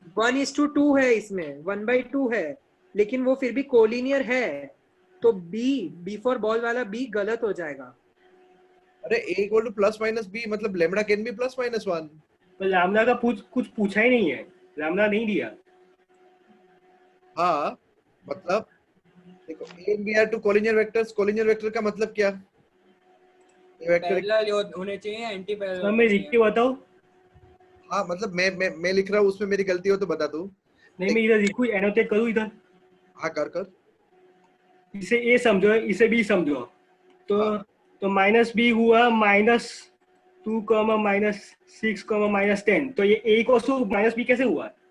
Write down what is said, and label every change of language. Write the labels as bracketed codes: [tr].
[hi] 1:2 है इसमें, 1/2 है, लेकिन वो फिर भी कोलिनियर है, तो बी फॉर बॉल वाला बी गलत हो जाएगा। अरे a इक्वल टू +-b मतलब लेमड़ा कैन बी +-1। पर लैम्बडा का कुछ पूछा ही नहीं है, लैम्बडा नहीं दिया। हाँ मतलब देखो, [en] a and b are two collinear vectors, collinear vector [hi] का मतलब क्या? ये वेक्टर पैरेलल होने चाहिए, एंटी पैरेलल। तो मैं लिख के बताऊं? हाँ मतलब मैं लिख रहा हूँ, उसमें मेरी गलती हो तो बता दूं। नहीं, मैं इधर लिखूं, एनोटेट करूं इधर। हाँ कर। इसे ए समझो, इसे बी समझो, तो हाँ। तो -b हुआ -2, -6, -10, तो ये a को -b कैसे हुआ?